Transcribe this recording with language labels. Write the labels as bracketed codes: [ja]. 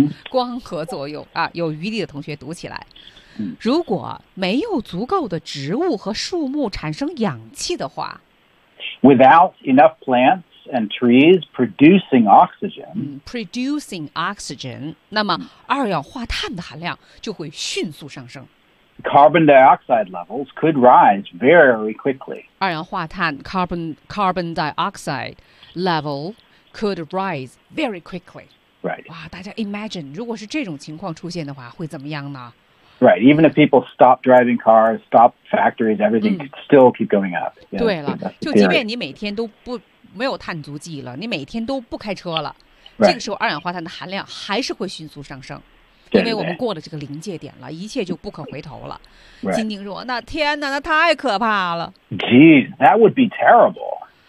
[zh] 光合作用啊，有余力的同学读起来。如果没有足够的植物和树木产生氧气的话 [en] ，without enough plants. And trees producing oxygen. Producing oxygen. [zh] 那么二氧化碳的含量就会迅速上升。 [en] Carbon dioxide levels could rise very quickly. [zh] 二氧化碳 [en] carbon dioxide level could rise very quickly. Right. [zh] 哇，大家 imagine 如果是这种情况出现的话，会怎么样呢？ [en] Right. Even if people stop driving cars, stop factories, everything could still keep going up. [zh] Yeah, 对了，就即便你每天都不没有碳足迹了，你每天都不开车了， [en] right. [zh] 这个时候二氧化碳的含量还是会迅速上升，因为我们过了这个临界点了，一切就不可回头了。 [en] Right. [zh] 金宁说：“那天哪，那太可怕了。 [en] ”Geez, that would be terrible.